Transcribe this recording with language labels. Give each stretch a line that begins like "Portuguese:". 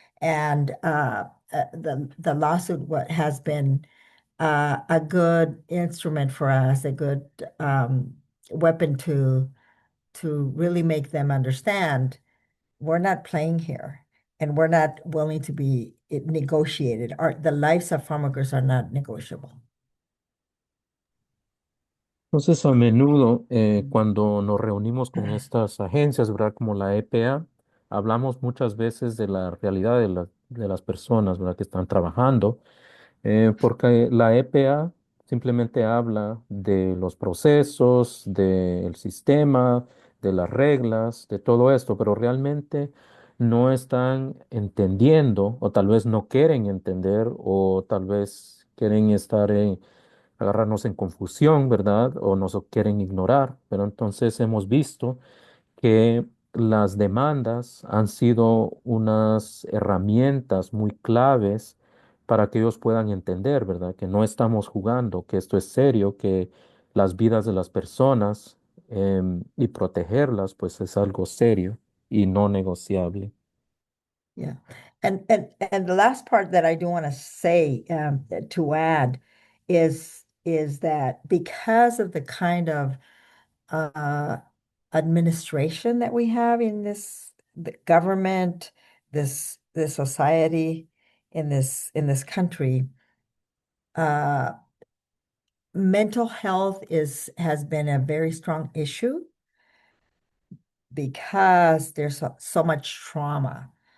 English: And the lawsuit what has been a good instrument for us, a good weapon to really make them understand we're not playing here and we're not willing to be negotiated. The lives of farm workers are not negotiable.
Spanish: Entonces, a menudo, cuando nos reunimos con estas agencias, ¿verdad? Como la EPA, hablamos muchas veces de la realidad de las personas, ¿verdad? Que están trabajando, porque la EPA simplemente habla de los procesos, del sistema, de las reglas, de todo esto, pero realmente no están entendiendo, o tal vez no quieren entender, o tal vez quieren estar agarrarnos en confusión, ¿verdad? O nos quieren ignorar, pero entonces hemos visto que las demandas han sido unas herramientas muy claves para que ellos puedan entender, ¿verdad? Que no estamos jugando, que esto es serio, que las vidas de las personas y protegerlas, pues es algo serio y no negociable.
English: Yeah. And the last part that I do want to say to add is that because of the kind of uh, administration that we have in the government, this society, in this country, uh, mental health has been a very strong issue because there's so much trauma.